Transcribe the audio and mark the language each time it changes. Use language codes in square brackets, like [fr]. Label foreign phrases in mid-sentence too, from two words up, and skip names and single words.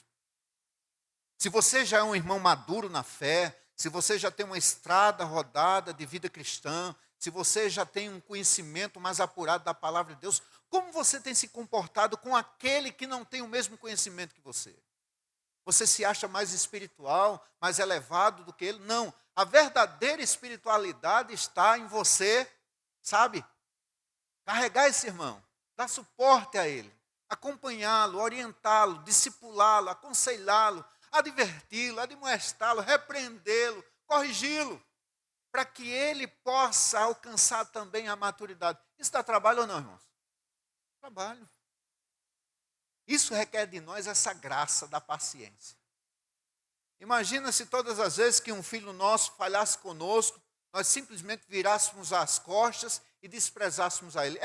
[pt] Se você já é um irmão maduro na fé, se você já tem uma estrada rodada de vida cristã, se você já tem um conhecimento mais apurado da palavra de Deus, como você tem se comportado com aquele que não tem o mesmo conhecimento que você? Você se acha mais espiritual, mais elevado do que ele? Não. A verdadeira espiritualidade está em você, carregar esse irmão, dar suporte a ele, acompanhá-lo, orientá-lo, discipulá-lo, aconselhá-lo, adverti-lo, admoestá-lo, repreendê-lo, corrigi-lo, para que ele possa alcançar também a maturidade. Isso dá trabalho ou não, irmãos? Trabalho. Isso requer de nós essa graça da paciência. Imagina se todas as vezes que um filho nosso falhasse conosco, nós simplesmente virássemos as costas e desprezássemos a ele.